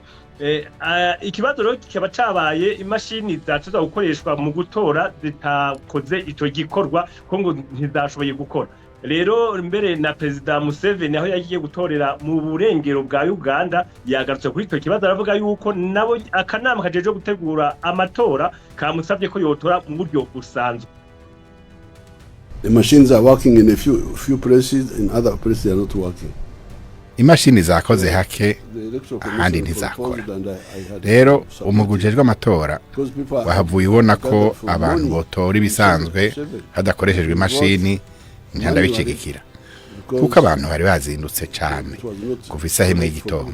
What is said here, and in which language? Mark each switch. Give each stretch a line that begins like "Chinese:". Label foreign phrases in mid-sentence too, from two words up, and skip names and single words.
Rundi: Ikibazo rero kikaba cabaye imashini zacuza gukoreshwa mu gutora zitakoze ico gikorwa ko ngo ntizashoboye gukora. Rero mbere na Perezida Museveni aho yagiye gutorera mu burengero bwa Uganda yagarutse kuri ico kibazo, aravuga yuko nabo akanama kajeje gutegura amatora kamusabye ko yotora mu buryo busanzwe.
English: The machines are working in a few places, in other places they are not working.
Rundi: Imashini zakoze hake ahandi ntizakora. Rero umugujejwe amatora wahavuye ubona ko abantu botora ibisanzwe hadakoreshejwe imashini ntandabicigikira kuko abantu bari bazindutse cyane kuva isaha imwe y'igitondo.